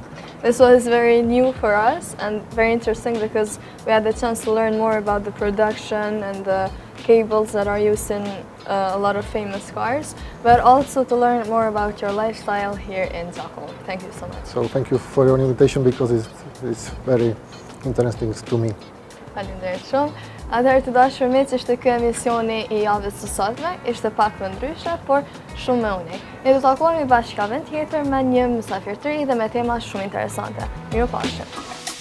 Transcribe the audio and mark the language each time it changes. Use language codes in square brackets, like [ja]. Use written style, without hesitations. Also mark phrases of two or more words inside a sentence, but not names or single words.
[en] This was very new for us and very interesting because we had the chance to learn more about the production and the cables that are used in a lot of famous cars, but also to learn more about your lifestyle here in Zakon. Thank you so much. So thank you for your invitation because it's very interesting to me. [sq] Faleminderit shumë. Atëherë të dashur miq, ishte ky emisioni I javës së sotme, ishte pak më ndryshe, por shumë më unik. Ne do të takohemi bashkë javën tjetër me një mysafir të ri dhe me tema shumë interesante. Mirupafshim.